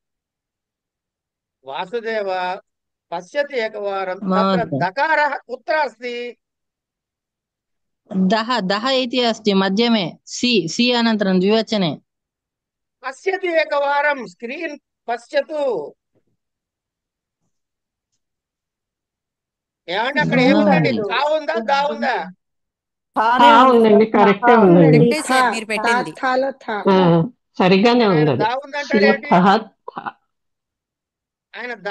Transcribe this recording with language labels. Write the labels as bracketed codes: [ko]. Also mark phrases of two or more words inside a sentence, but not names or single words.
[sa] वासुदेव पश्यति एकवारं तत्र महोदय दकारः कुत्र अस्ति. दह दह इति अस्ति मध्यमे सी अनन्तरं द्विवचने. पश्यति एकवारं स्क्रीन् पश्यतु. [te] ఏమంటే అక్కడ ఏముందండి, కా ఉందా దా ఉందా. ఉందండి, కరెక్టే ఉందండి. కరెక్టే సార్ మీరు పెట్టింది. సరిగానే ఉంది అది. దా ఉందంటాడు ఏంటి, ఆయన దా